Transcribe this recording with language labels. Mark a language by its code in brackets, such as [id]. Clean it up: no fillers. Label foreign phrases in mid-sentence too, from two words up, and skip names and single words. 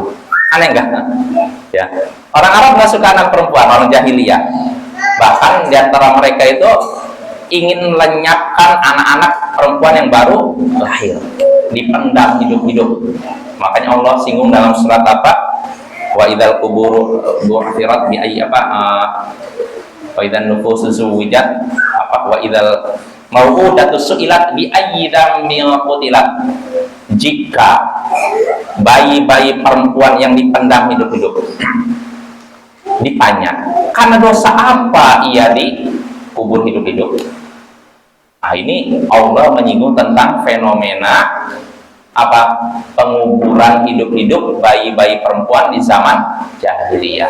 [id] Aneh enggak? Ya. Orang Arab nggak suka anak perempuan, orang jahiliyah. Bahkan di antara mereka itu ingin lenyapkan anak-anak perempuan yang baru lahir, dipendam hidup-hidup. Makanya Allah singgung dalam surat [ar] وإذا القبور بعثرت بأي وإذا النفوس زوجت وإذا الموءودة سئلت بأي ذنب قتلت. [id] Jika bayi-bayi perempuan yang dipendam hidup-hidup ditanya, karena dosa apa ia dikubur hidup-hidup? Nah, ini Allah menyinggung tentang fenomena penguburan hidup-hidup bayi-bayi perempuan di zaman jahiliyah.